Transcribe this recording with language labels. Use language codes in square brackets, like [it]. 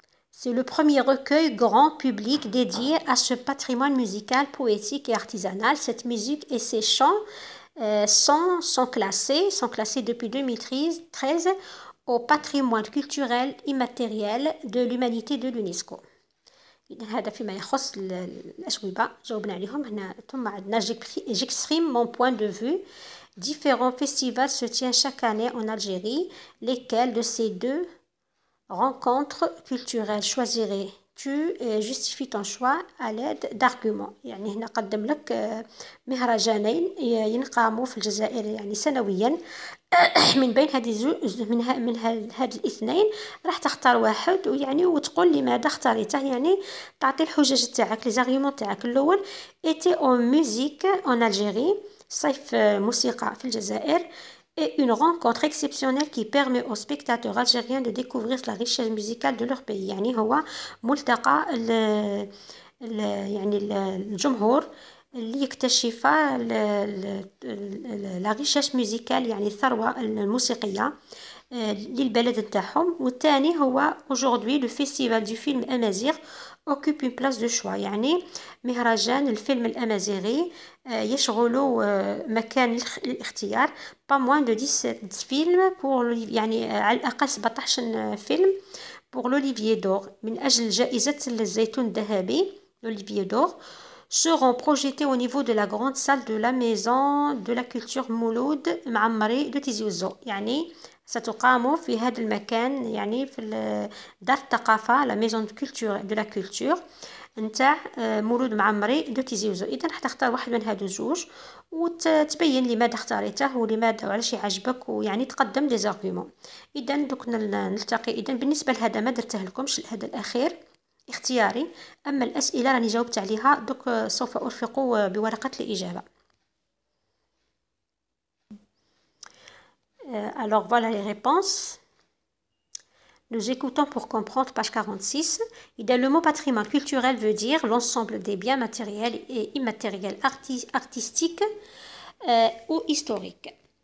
[fr] C'est le premier recueil grand public dédié à ce patrimoine musical, poétique et artisanal. Cette musique et ces chants sont classés depuis 2013 au patrimoine culturel immatériel de l'humanité de l'UNESCO. [ar] هذا فيما يخص الأجوبة جاوبنا عليهم هنا. ثم عندنا [fr] j'exprime mon point de vue. Différents festivals se tiennent chaque année en Algérie. Lesquels de ces deux rencontres culturelles choisirais-tu? Justifie ton choix à l'aide d'arguments. [ar] يعني هنا قدم لك مهرجانين ينقاموا في الجزائر يعني سنويا. من بين من هاد الاثنين راح تختار واحد ويعني وتقول لماذا اختاريته، يعني تعطي الحجج تاعك لي زارغيومون تاعك. [fr] الاول été en musique en Algérie، [ar] صيف موسيقى في الجزائر، [fr] et une rencontre exceptionnelle qui permet aux spectateurs algériens de découvrir la richesse musicale de leur pays. [ar] يعني هو ملتقى يعني الجمهور اللي يكتشف لا ريشيش ميوزيكال يعني الثروة الموسيقية للبلد نتاعهم. والثاني هو [fr] aujourd'hui le festival du film amazigh occupe une place de choix، [ar] يعني مهرجان الفيلم الأمازيغي يشغل مكان الاختيار [fr] pas moins de 17 فيلم pour [ar] يعني على الأقل 17 فيلم [fr] pour l'Olivier d'Or [ar] من أجل جائزة الزيتون الذهبي [fr] l'Olivier d'Or seront projetés au niveau de la grande salle de la maison de la culture مولود معمري de Tizi Ouzou. [ar] يعني ستقام في هذا المكان، يعني في دار الثقافة [fr] la maison de la culture [ar] نتاع مولود معمري دو تيزي وزو. اذا راح تختار واحد من هادو زوج وتبين لماذا اختاريته ولماذا وعلاش يعجبك، ويعني تقدم دي زارغومون. اذا دوك نلتقي. اذا بالنسبه لهذا ما درته لكمش، هذا الاخير اختياري، اما الاسئله راني جاوبت عليها، دوك سوف ارفق بورقه الاجابه. [fr] Alors voilà les réponses. Nous écoutons pour comprendre, page 46. Le mot patrimoine culturel veut dire l'ensemble des biens matériels et immatériels artistiques ou historiques.